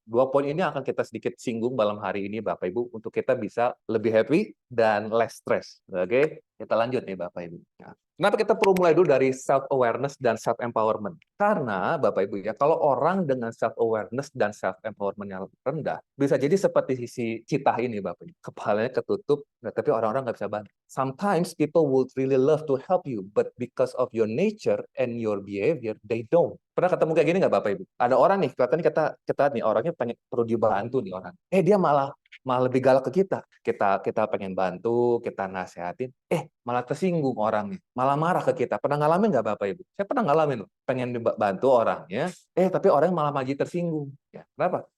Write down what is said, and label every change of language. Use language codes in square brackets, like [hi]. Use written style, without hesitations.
[id] 2 poin ini akan kita sedikit singgung malam hari ini Bapak Ibu untuk kita bisa lebih happy dan [en] less stress. [id] Oke, kita lanjut nih Bapak Ibu. Nah, kenapa kita perlu mulai dulu dari self awareness dan self empowerment? Karena Bapak Ibu ya, kalau orang dengan self awareness dan self empowerment yang rendah, bisa jadi seperti si Citah ini Bapak Ibu. Kepalanya ketutup, tapi orang-orang nggak bisa bantu. [en] Sometimes people would really love to help you, but because of your nature and your behavior, they don't. [id] Pernah ketemu kayak gini nggak Bapak Ibu? Ada orang nih, kelihatannya kita nih orangnya pengen perlu dibantu nih orang. Dia malah lebih galak ke kita. Kita pengen bantu, kita nasehatin, malah tersinggung orangnya, malah marah ke kita. Pernah ngalamin nggak Bapak Ibu? Saya pernah ngalamin loh. Pengen dibantu orangnya, tapi orang malah maju tersinggung. Ya, kenapa?